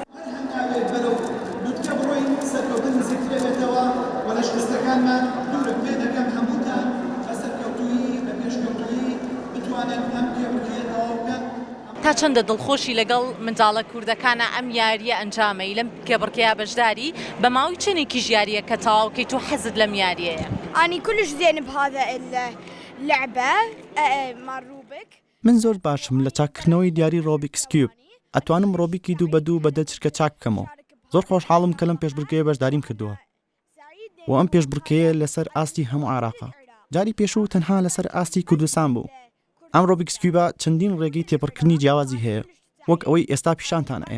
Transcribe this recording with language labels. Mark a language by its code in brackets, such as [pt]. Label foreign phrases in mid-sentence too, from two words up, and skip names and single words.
[ckb] دوتکە بڕۆین سەرکەوتن نزیکترێتەوە و لە شکستەکانمان دوورم پێ دەکەم هەمووتان بە سەرکەوتویی بە پێشکەوتویی بتوانن ئەم پێبڕکێتەوە بکەن. تا چەندە دڵخۆشی لەگەڵ منداڵە کوردەکانە ئەم یاریە ئەنجامەی لەم کێبڕکەیە بەشداری بە ماوەی چەندێکی ژیاریە کە تەواوکەی تۆ حەزت لەم یاریەیە؟ [ar] أنا كلش زين بهذا اللعبة مال روبيك. [ckb] من زۆر باشم لە چاکردنەوەی دیاری ڕۆبیکس کیوب. ئەتوانم ڕۆبیکی 2 بە 2 بەدە چرکە چاک بکەمەوە. زۆر خۆشحاڵم کە لەم پێشبڕکێیە بەشداریم کردووە. و ئەم پێشبڕکێیە لەسەر ئاستی هەموو عێراقا. جاری پێشوو تەنها لەسەر ئاستی کوردستان بوو. ئەم ڕۆبیکس کیوبە چەندین ڕێگەی تێپەڕکردنی جیاوازی هەیە، وەک ئەوەی ئێستا پیشانتان ئەم.